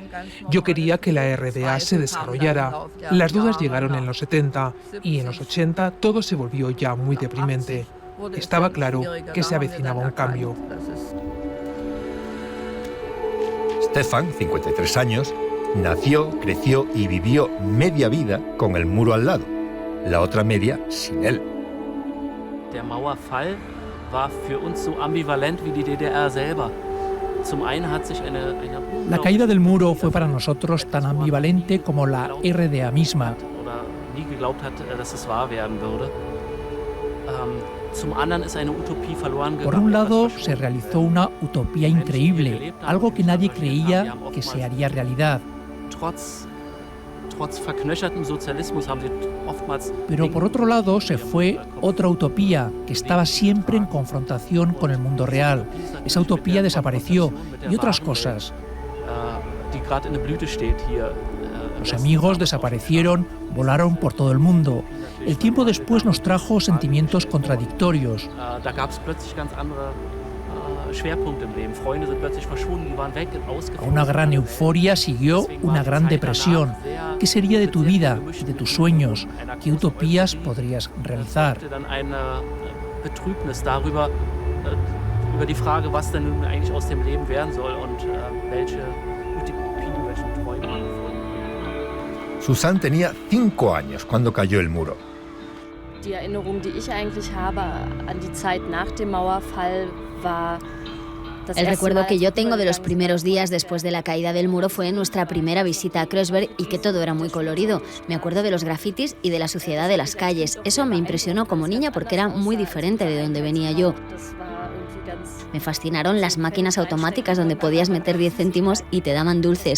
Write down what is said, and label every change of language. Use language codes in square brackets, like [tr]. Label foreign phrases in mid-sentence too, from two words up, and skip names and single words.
[es] Yo quería que la RDA se desarrollara. Las dudas llegaron en los 70 y en los 80 todo se volvió ya muy deprimente. Estaba claro que se avecinaba un cambio. Stefan, 53 años, nació, creció y vivió media vida con el muro al lado, la otra media sin él. [de] Der Mauerfall war für uns so ambivalent wie die DDR selber. Zum einen hat sich eine [es] La caída del muro fue para nosotros tan ambivalente como la RDA misma. [de] oder nie geglaubt hat, dass es wahr werden würde. Zum anderen ist eine Utopie verloren [es] Por [de] gegangen. [es] un lado, se realizó una utopía increíble, algo que nadie creía que se haría realidad. [de] Trotz verknöchertem Sozialismus haben sie oftmals [es] Pero por otro lado, se fue otra utopía que estaba siempre en confrontación con el mundo real. Esa utopía desapareció y otras cosas. [de] die gerade in der Blüte steht hier. [es] Los amigos desaparecieron, volaron por todo el mundo. El tiempo después nos trajo sentimientos contradictorios. [de] Da gab es plötzlich ganz andere Schwerpunkte im Leben. Freunde sind plötzlich verschwunden, die waren weg, [es] A [de] ausgeflogen. [es] una gran euforia siguió una gran depresión. ¿Qué sería de tu vida, de tus sueños? ¿Qué utopías podrías realizar? [de] Dann eine Betrübnis darüber, über die Frage, was denn nun eigentlich aus dem Leben werden soll und welche Utopien, welche Träume man gefunden hat. [es] Susan tenía 5 años cuando cayó el muro. [de] Die Erinnerung, die ich eigentlich habe an die Zeit nach dem Mauerfall, war [es] El recuerdo que yo tengo de los primeros días después de la caída del muro fue nuestra primera visita a Kreuzberg y que todo era muy colorido. Me acuerdo de los grafitis y de la suciedad de las calles. Eso me impresionó como niña porque era muy diferente de donde venía yo. Me fascinaron las máquinas automáticas donde podías meter 10 céntimos y te daban dulces.